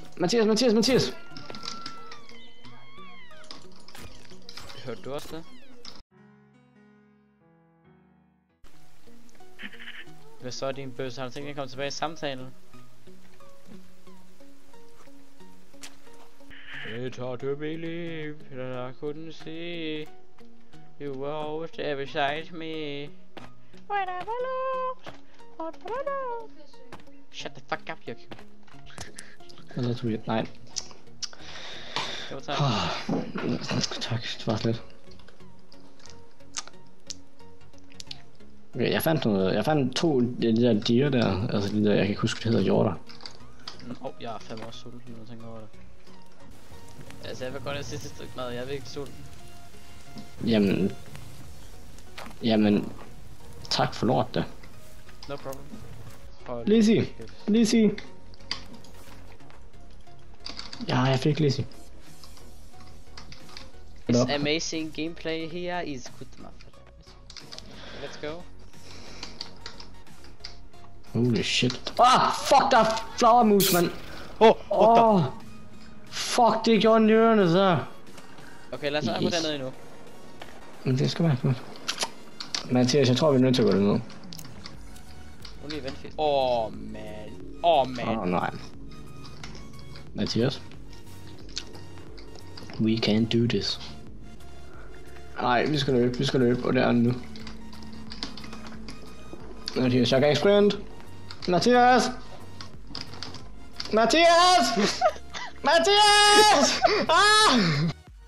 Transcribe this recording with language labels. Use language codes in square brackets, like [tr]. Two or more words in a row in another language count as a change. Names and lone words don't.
[da] Mathias! Hørte du også det? Hvad så er din bøsse? Har du tænkt at komme tilbage i samtalen? [en] It's hard to believe that I couldn't see you were always there beside me when I was lost. What would I do? Shut the fuck up, Joachim. [da] Eller tror jeg, nej. Det var tak. Tak, det var slet. Okay, jeg fandt to af de der dier der, altså de der, jeg kan ikke huske, det hedder hjorter. Jeg er fandme også sulten, når jeg tænker over det. Altså, jeg vil godt have sidste stykke mad, jeg er virkelig sulten. Jamen, tak for lort da. [en] No problem. [da] Lizzie. Ja, jeg fik Lizzie. [en] This amazing gameplay here is good enough. Let's go. Holy shit. Fuck, [da] der er flagermus, mand. Fuck, det gjorde en i ørerne, så. Okay, lad os gå dernede endnu. Men det skal være. Mathias, jeg tror, vi er nødt til at gå derned. Nu lige vent. Man. Nej. Mathias. [en] We can't do this. [da] Nej, vi skal løbe, og det er nu. Mathias, jeg kan ikke sprint. Mathias! Ah!